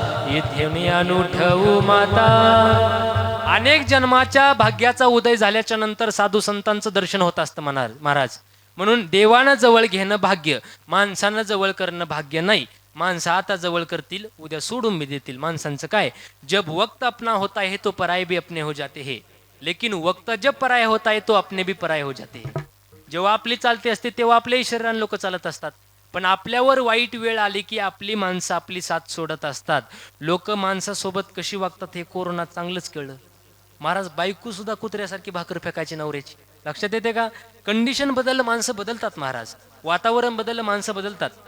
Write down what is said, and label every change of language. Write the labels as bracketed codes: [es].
[mr] इथून अनुठवू माता. अनेक जन्माच्या भाग्याचा उदय झाल्याच्या नंतर साधू संतांचं दर्शन होत असतं महाराज. म्हणून देवानं जवळ घेणं भाग्य, माणसानं जवळ करणं भाग्य नाही. माणसं आता जवळ करतील, उद्या सोडून भी देतील. माणसांचं काय? [hi] जब वक्त अपना होता है तो पराये भी अपने हो जाते हैं, लेकिन वक्त जब पराया होता है तो अपने भी पराये हो जाते हैं. [mr] जेव्हा आपली चालते असते तेव्हा आपल्याही शरीराने लोक चालत असतात, पण आपल्यावर वाईट वेळ आली की आपली माणसं आपली साथ सोडत असतात. लोक माणसासोबत कशी वागतात हे कोरोनात चांगलंच कळलं महाराज. बायको सुद्धा कुत्र्यासारखी भाकर फेकायची नवऱ्याची. लक्षात येते का? कंडिशन बदललं माणसं बदलतात महाराज. वातावरण बदललं माणसं बदलतात.